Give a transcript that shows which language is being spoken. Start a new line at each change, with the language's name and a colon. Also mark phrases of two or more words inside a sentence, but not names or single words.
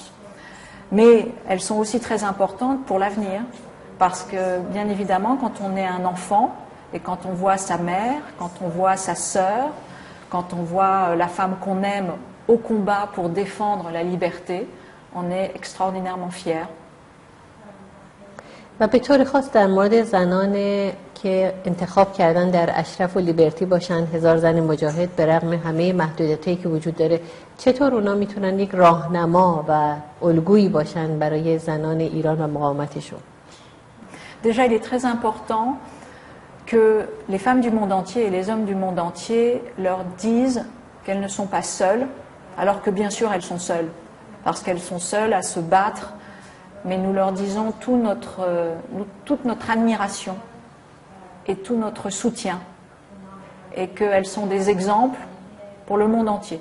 French: Mais elles sont aussi très importantes pour l'avenir, parce que bien évidemment, quand on est un enfant, et quand on voit sa mère, quand on voit sa sœur, quand on voit la femme qu'on aime au combat pour défendre la liberté, on est extraordinairement fier.
Persian: و به طور خاص در مورد زنان که انتخاب کردن در اشرف و لیبرتی باشن، 1000 زن مجاهد، به رغم همه محدودیتایی که وجود داره، چطور اونا میتونن یک راهنما و الگویی باشن برای زنان ایران و مقاومتشون؟
French: Déjà, il est très important que les femmes du monde entier et les hommes du monde entier leur disent qu'elles ne sont pas seules, alors que bien sûr elles sont seules, parce qu'elles sont seules à se battre, mais nous leur disons toute notre admiration et tout notre soutien, et qu'elles sont des exemples pour le monde entier.